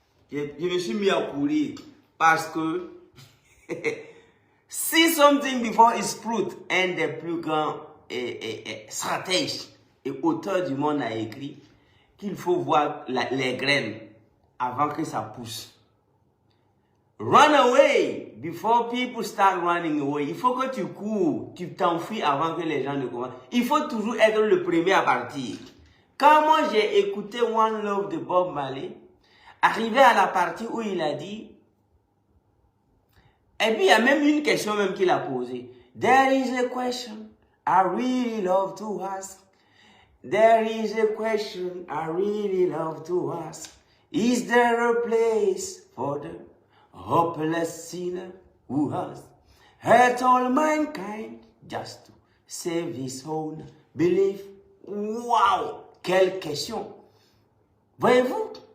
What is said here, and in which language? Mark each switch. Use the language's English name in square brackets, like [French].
[French] Je me suis mis à courir parce que [English] see something before it's fruit, [French] un des plus grands stratèges et auteurs du monde a écrit qu'il faut voir les graines avant que ça pousse. [English] Run away before people start running away. [French] Il faut que tu cours, tu t'enfuis avant que les gens ne commencent. Il faut toujours être le premier à partir. Quand moi j'ai écouté One Love de Bob Marley, arrivé à la partie où il a dit, et puis il y a même une question même qu'il a posée. [English] There is a question I really love to ask. There is a question I really love to ask. Is there a place for the hopeless sinner who has hurt all mankind just to save his own belief? [French] Wow! Quelle question! Voyez-vous?